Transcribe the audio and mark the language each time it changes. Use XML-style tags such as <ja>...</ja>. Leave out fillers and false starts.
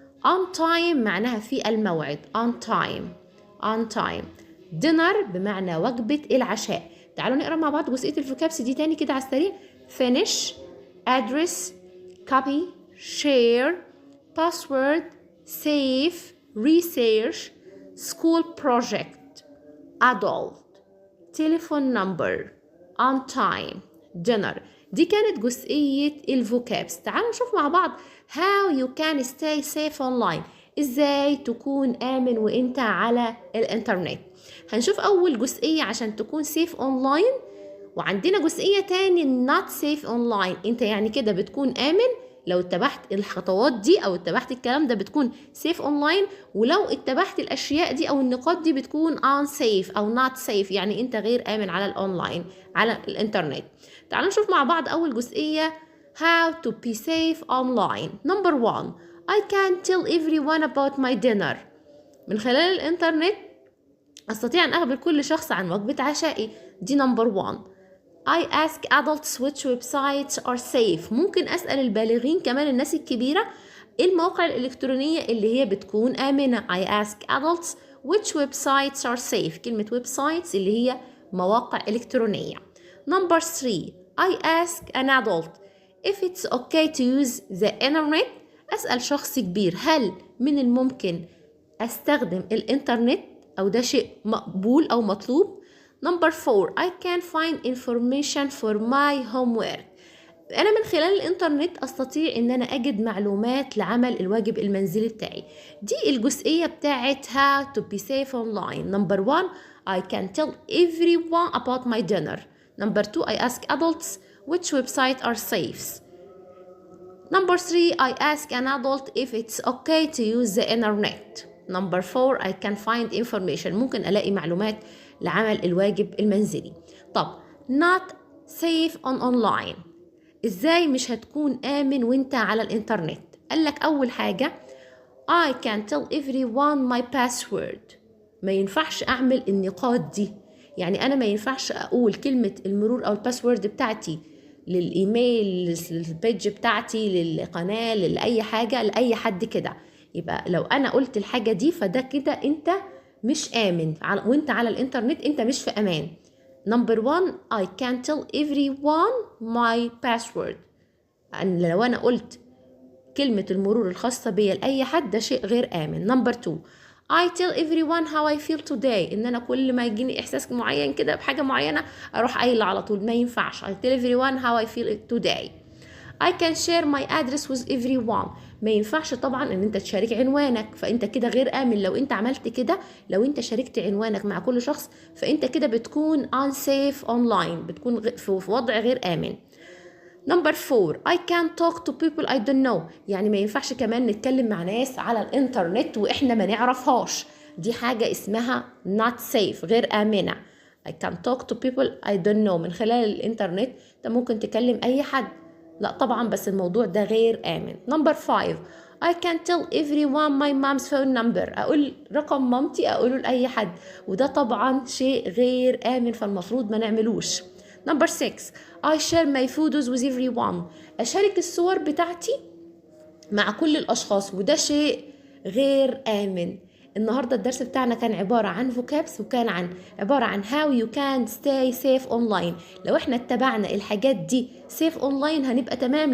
<ar>on time معناها في الموعد، on time. dinner بمعنى وجبة العشاء. تعالوا نقرأ مع بعض جزئية الفوكابس دي تاني كده على السريع.</ar> <en>finish، address، copy، share، password، save، research، school project، adult، telephone number، on time، dinner.</en> <ar>دي كانت جزئية الفوكابس. تعالوا نشوف مع بعض</ar> <en>how you can stay safe online،</en> <ar>ازاي تكون آمن وانت على الانترنت. هنشوف أول جزئية عشان تكون</ar> <en>safe online،</en> <ar>وعندنا جزئية تاني</ar> <en>not safe online.</en> <ar>انت يعني كده بتكون آمن لو اتبعت الخطوات دي او اتبعت الكلام ده بتكون safe online، ولو اتبعت الاشياء دي او النقاط دي بتكون unsafe او not safe، يعني انت غير آمن على الاونلاين على الانترنت. تعالوا نشوف مع بعض اول جزئية</ar> <en>how to be safe online. number 1 I can tell everyone about my dinner.</en> <ar>من خلال الانترنت استطيع ان اخبر كل شخص عن وجبة عشائي، دي number 1.</ar> <en>I ask adults which websites are safe.</en> <ar>ممكن أسأل البالغين كمان الناس الكبيرة المواقع الإلكترونية اللي هي بتكون آمنة.</ar> <en>I ask adults which websites are safe.</en> <ar>كلمة websites اللي هي مواقع إلكترونية.</ar> <en>number 3 I ask an adult if it's okay to use the internet.</en> <ar>أسأل شخص كبير هل من الممكن أستخدم الإنترنت أو ده شيء مقبول أو مطلوب.</ar> <en>number 4 I can find information for my homework.</en> <ar>أنا من خلال الإنترنت أستطيع أن أنا أجد معلومات لعمل الواجب المنزلي بتاعي. دي الجزئية بتاعت</ar> <en>how to be safe online. number 1 I can tell everyone about my dinner. number 2 I ask adults which websites are safe. number 3 I ask an adult if it's okay to use the internet. number 4 I can find information.</en> <ar>ممكن ألاقي معلومات لعمل الواجب المنزلي. طب</ar> <en>not safe on online،</en> <ar>ازاي مش هتكون آمن وانت على الانترنت؟ قالك أول حاجة</ar> <en>I can tell everyone my password.</en> <ar>ما ينفعش أعمل النقاط دي، يعني أنا ما ينفعش أقول كلمة المرور أو الباسورد بتاعتي للإيميل، للبيج بتاعتي، للقناة، لأي حاجة، لأي حد كده. يبقى لو أنا قلت الحاجة دي فده كده أنت مش آمن، وانت على الانترنت انت مش في امان.</ar> <en>number 1 I can tell everyone my password.</en> <ar>لو انا قلت كلمة المرور الخاصة بيا لأي حد ده شيء غير آمن.</ar> <en>number 2 I tell everyone how I feel today.</en> <ar>ان انا كل ما يجيني احساس معين كده بحاجة معينة اروح قايلة على طول، ما ينفعش.</ar> <en>I tell everyone how I feel today. I can share my address with everyone.</en> <ar>ما ينفعش طبعا ان انت تشارك عنوانك، فانت كده غير آمن. لو انت عملت كده، لو انت شاركت عنوانك مع كل شخص فانت كده بتكون</ar> <en>unsafe online،</en> <ar>بتكون في وضع غير آمن.</ar> <en>number 4 I can't talk to people I don't know.</en> <ar>يعني ما ينفعش كمان نتكلم مع ناس على الانترنت واحنا ما نعرفهاش، دي حاجة اسمها not safe، غير آمنة.</ar> <en>I can't talk to people I don't know.</en> <ar>من خلال الانترنت انت ممكن تكلم اي حد، لا طبعا بس الموضوع ده غير آمن.</ar> <en>number 5 I can tell everyone my mom's phone number.</en> <ar>أقول رقم مامتي أقوله لأي حد، وده طبعا شيء غير آمن فالمفروض ما نعملوش.</ar> <en>number 6 I share my photos with everyone.</en> <ar>أشارك الصور بتاعتي مع كل الأشخاص، وده شيء غير آمن. النهارده الدرس بتاعنا كان عباره عن فوكابس، وكان عباره عن</ar> <en>how you can stay safe online.</en> <ar>لو احنا اتبعنا الحاجات دي</ar> <en>safe online</en> <ar>هنبقى تمام.</ar>